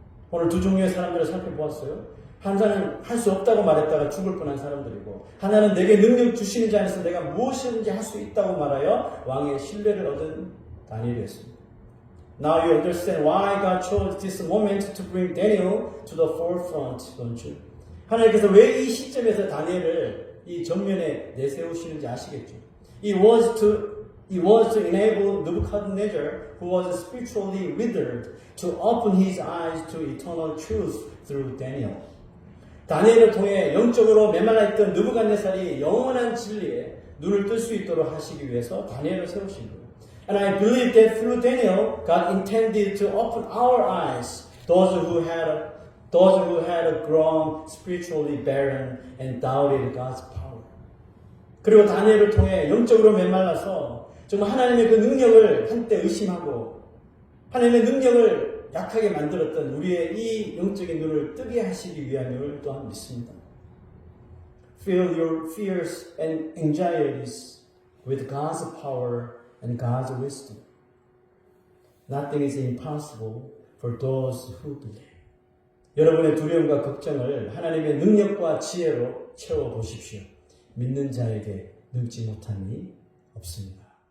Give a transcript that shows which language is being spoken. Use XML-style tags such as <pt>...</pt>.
<ko>오늘 두 종류의 사람들을 살펴보았어요. 하나는 할 수 없다고 말했다가 죽을 뻔한 사람들이고, 하나는 내게 능력 주시는 자 안에서 내가 무엇이든지 할 수 있다고 말하여 왕의 신뢰를 얻은 다니엘이었습니다.</ko> <en>Now you understand why God chose this moment to bring Daniel to the forefront, don't you?</en> <ko>하나님께서 왜 이 시점에서 다니엘을 이 전면에 내세우시는지 아시겠죠?</ko> <en>It was to enable Nebuchadnezzar, who was spiritually withered, to open his eyes to eternal truth through Daniel.</en> <ko>다니엘을 통해 영적으로 메말라있던 느부갓네살이 영원한 진리에 눈을 뜰 수 있도록 하시기 위해서 다니엘을 세우신 거예요.</ko> <en>And I believe that through Daniel, God intended to open our eyes, those who had grown spiritually barren and doubted God's power.</en> <ko>그리고 다니엘을 통해 영적으로 메말라서 정말 하나님의 그 능력을 한때 의심하고 하나님의 능력을 약하게 만들었던 우리의 이 영적인 눈을 뜨게 하시기 위함을 또한 믿습니다.</ko> <en>Fill your fears and anxieties with God's power and God's wisdom. Nothing is impossible for those who believe.</en> <ko>여러분의 두려움과 걱정을 하나님의 능력과 지혜로 채워보십시오. 믿는 자에게 능지 못한 이 없습니다.</ko>